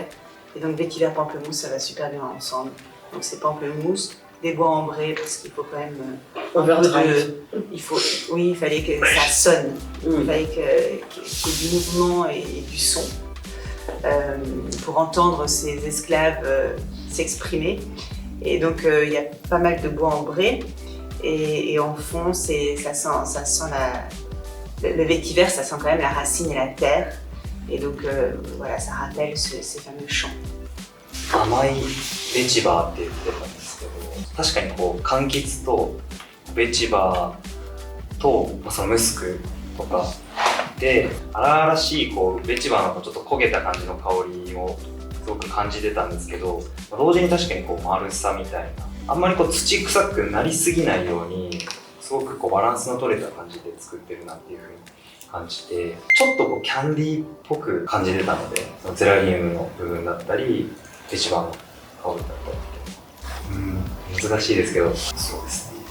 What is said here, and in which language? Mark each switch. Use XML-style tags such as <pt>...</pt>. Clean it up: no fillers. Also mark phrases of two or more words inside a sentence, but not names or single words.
<fr>Et donc vétiver pamplemousse, ça va super bien ensemble. Donc c'est pamplemousse, des bois ambrés, parce qu'il faut quand même il fallait que ça sonne, il fallait qu'il y ait du mouvement et du son pour entendre ces esclaves s'exprimer. Et donc il y a pas mal de bois ambrés et en fond ça sent le vétiver, ça sent quand même la racine et la terre. Et donc voilà, ça rappelle ces fameux chants.</fr> <ja>甘いベチバーって言ってたんですけど、確かにこう柑橘とベチバーとそのムスクとかで荒々しいこうベチバーのちょっと焦げた感じの香りをすごく感じてたんですけど、同時に確かにこう丸さみたいな、あんまりこう土臭くなりすぎないようにすごくこうバランスの取れた感じで作ってるなっていうふうに感じて、ちょっとこうキャンディーっぽく感じてたので、そのゼラニウムの部分だったりベチバーの香りだったり、難しいですけど、そうですね。</ja>